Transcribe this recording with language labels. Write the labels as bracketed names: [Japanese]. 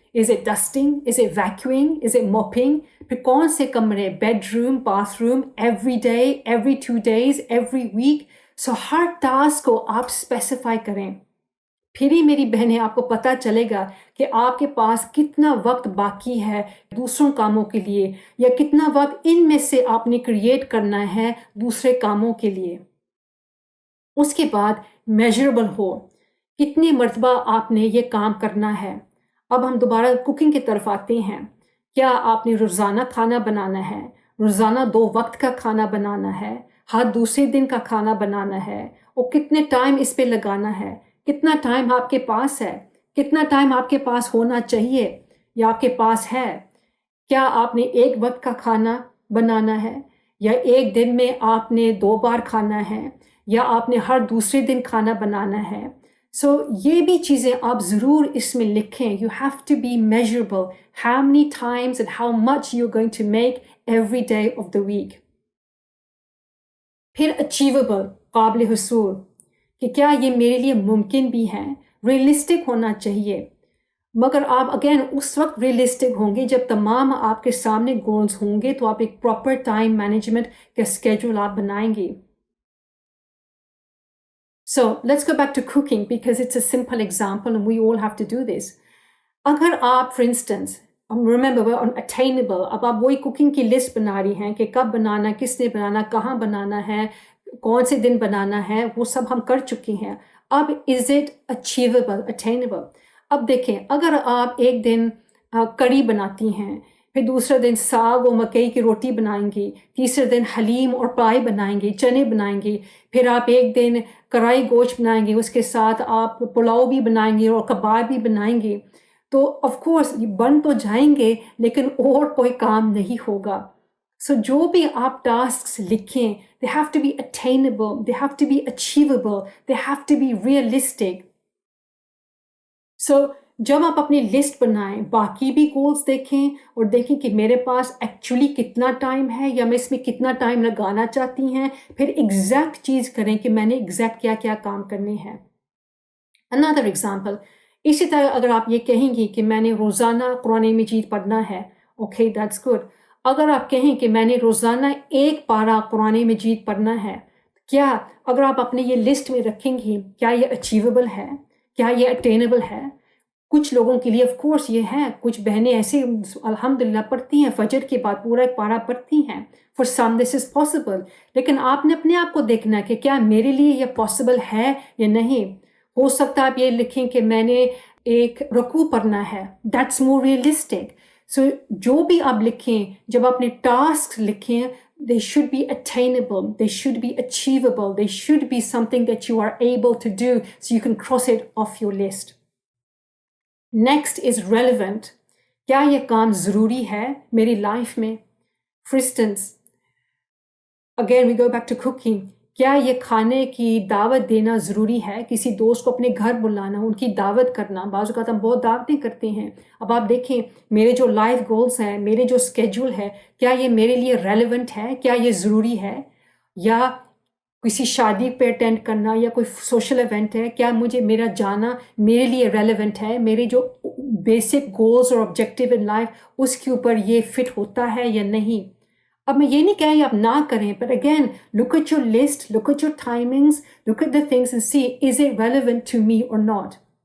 [English] is a dusting, is a vacuuming, is a mopping, [Urdu] پھر کون سے کمرے, [English] Bedroom, bathroom, every day, every 2 days, every week. [Urdu] سو ہر task کو آپ specify کریں. پھر ہی میری بہنیں آپ کو پتہ چلے گا کہ آپ کے پاس کتنا وقت باقی ہے دوسروں کاموں کے لیے, یا کتنا وقت ان میں سے آپ نے کریٹ کرنا ہے دوسرے کاموں کے لیے. اس کے بعد میجربل ہو, کتنی مرتبہ آپ نے یہ کام کرنا ہے. اب ہم دوبارہ کوکنگ کی طرف آتے ہیں. کیا آپ نے روزانہ کھانا بنانا ہے, روزانہ 2 وقت کا کھانا بنانا ہے, ہر دوسرے دن کا کھانا بنانا ہے, اور کتنے ٹائم اس پہ لگانا ہے, کتنا ٹائم آپ کے پاس ہے, کتنا ٹائم آپ کے پاس ہونا چاہیے یا آپ کے پاس ہے. کیا آپ نے 1 وقت کا کھانا بنانا ہے, یا ایک دن میں آپ نے 2 بار کھانا ہے, یا آپ نے ہر دوسرے دن کھانا بنانا ہے. سو یہ بھی چیزیں آپ ضرور اس میں لکھیں. [English] You have to be measurable, how many times and how much you going to make every day of the week. [Urdu] پھر اچیویبل, قابل حصول, کہ کیا یہ میرے لیے ممکن بھی ہے, ریئلسٹک ہونا چاہیے. مگر آپ اگین اس وقت ریئلسٹک ہوں گے جب تمام آپ کے سامنے گولز ہوں گے, تو آپ ایک پراپر ٹائم مینجمنٹ کا اسکیجول آپ بنائیں گے. [English] So let's go back to cooking because it's a simple example and we all have to do this. [Urdu] اگر آپ [English] for instance, remember we're on attainable, [Urdu] اب آپ وہی کوکنگ کی لسٹ بنا رہی ہیں کہ کب بنانا, کس نے بنانا, کہاں بنانا ہے, کون سے دن بنانا ہے, وہ سب ہم کر چکے ہیں. [English] اب is it achievable, attainable. [Urdu] اب دیکھیں, اگر آپ ایک دن کڑی بناتی ہیں, پھر دوسرا دن ساگ و مکئی کی روٹی بنائیں گی, تیسرے دن حلیم اور پائی بنائیں گی, چنے بنائیں گی, پھر آپ ایک دن کڑھائی گوشت بنائیں گے, اس کے ساتھ آپ پلاؤ بھی بنائیں گے اور کباب بھی بنائیں گے, تو آف کورس یہ بن تو جائیں گے لیکن اور کوئی کام نہیں ہوگا. سو جو بھی آپ ٹاسکس لکھیں, [English] they have to be attainable, they have to be achievable, they have to be realistic. [Urdu] سو جب آپ اپنی لسٹ بنائیں, باقی بھی گولز دیکھیں اور دیکھیں کہ میرے پاس ایکچولی کتنا ٹائم ہے یا میں اس میں کتنا ٹائم لگانا چاہتی ہیں, پھر ایگزیکٹ چیز کریں کہ میں نے ایگزیکٹ کیا کیا کام کرنے ہیں. [English] another example. [Urdu] اسی طرح اگر آپ یہ کہیں گی کہ میں نے روزانہ قرآن مجید پڑھنا ہے، [English] Okay that's good. [Urdu] اگر آپ کہیں کہ میں نے روزانہ ایک پارہ قرآن مجید پڑھنا ہے، کیا اگر آپ اپنے یہ لسٹ میں رکھیں گی، کیا یہ اچیویبل ہے؟ کیا یہ اٹینیبل ہے؟ کچھ لوگوں کے لیے آف کورس یہ ہے، کچھ بہنیں ایسے الحمدللہ پڑھتی ہیں، فجر کے بعد پورا ایک پارہ پڑھتی ہیں. [English] For some this is possible. [Urdu] لیکن آپ نے اپنے آپ کو دیکھنا ہے کہ کیا میرے لیے یہ پاسبل ہے یا نہیں. ہو سکتا ہے آپ یہ لکھیں کہ میں نے ایک رکوع پڑھنا ہے، [English] That's more realistic. [Urdu] سو جو بھی آپ لکھیں، جب اپنے ٹاسک لکھیں، [English] they should be attainable, they should be achievable, they should be something that you are able to do so you can cross it off your list. Next is relevant. [Urdu] کیا یہ کام ضروری ہے میری لائف میں؟ [English] For instance, again we go back to cooking. [Urdu] کیا یہ کھانے کی دعوت دینا ضروری ہے؟ کسی دوست کو اپنے گھر بلانا، ان کی دعوت کرنا. بعض اوقات ہم بہت دعوتیں کرتے ہیں. اب آپ دیکھیں میرے جو لائف گولز ہیں، میرے جو اسکیجول ہے، کیا یہ میرے لیے ریلیونٹ ہے؟ کیا یہ ضروری ہے؟ یا کسی شادی پہ اٹینڈ کرنا یا کوئی سوشل ایونٹ ہے، کیا مجھے میرا جانا میرے لیے ریلیونٹ ہے؟ میرے جو بیسک گولز اور آبجیکٹیو ان لائف اس کے اوپر یہ فٹ ہوتا ہے یا نہیں؟ اب میں یہ نہیں کہہ رہی آپ نہ کریں، [English] but again look at your list, look at your timings, look at the things and see is it relevant to me or not.